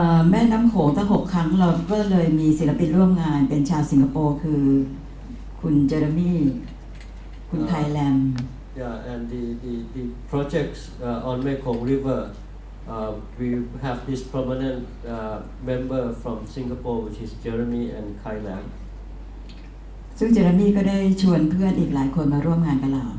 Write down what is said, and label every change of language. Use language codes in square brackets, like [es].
[th] แม่น้ำโขงตั้ง6 ครั้งเราก็เลยมีศิลปินร่วมงานเป็นชาวสิงคโปร์คือคุณเจอร์มี่คุณไทยแลม [en] Yeah, and the projects on Mekong River, we have this prominent member from Singapore, which is Jeremy and Kai Lam. [th] ซึ่งเจอร์มี่ก็ได้ชวนเพื่อนอีกหลายคนมาร่วมงานกับเรา